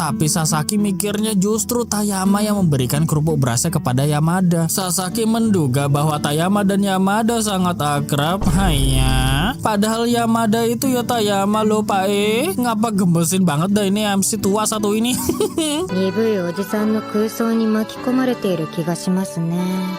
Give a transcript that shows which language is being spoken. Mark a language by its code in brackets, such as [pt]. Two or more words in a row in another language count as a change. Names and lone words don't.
[id] Tapi Sasaki mikirnya justru Tayama yang memberikan kerupuk berasnya kepada Yamada. Sasaki menduga bahwa Tayama dan Yamada sangat akrab. Hanya, padahal Yamada itu ya Tayama loh Pak Ngapa gembesin banget dah ini MC tua satu ini. [ja] 鈍いおじさんの空想に巻き込まれている気がしますね。